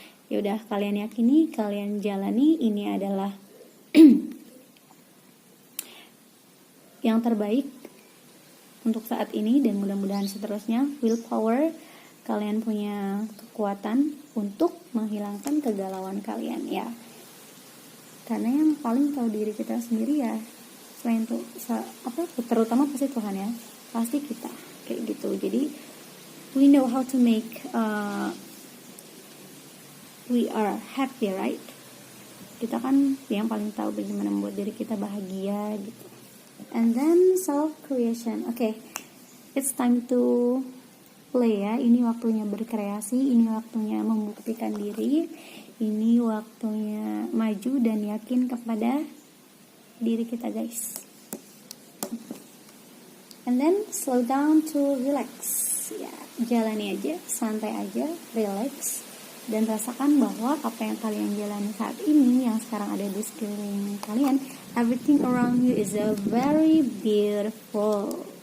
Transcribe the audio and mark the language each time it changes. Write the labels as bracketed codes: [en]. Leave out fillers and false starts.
[id] Ya udah, kalian yakini, kalian jalani, ini adalah yang terbaik untuk saat ini dan mudah-mudahan seterusnya. Willpower, kalian punya kekuatan untuk menghilangkan kegalauan kalian ya. Karena yang paling tahu diri kita sendiri ya, selain itu terutama pasti Tuhan ya, pasti kita kayak gitu. [en] Jadi we know how to make we are happy, right? [id] Kita kan yang paling tahu bagaimana membuat diri kita bahagia gitu. [en] And then self creation. Okay, it's time to play ya. [id] Ini waktunya berkreasi, ini waktunya membuktikan diri, ini waktunya maju dan yakin kepada diri kita guys. [en] And then slow down to relax. [id] Ya, jalani aja, santai aja, relax, dan rasakan bahwa apa yang kalian jalani saat ini, yang sekarang ada di sekeliling kalian, [en] everything around you is a very beautiful.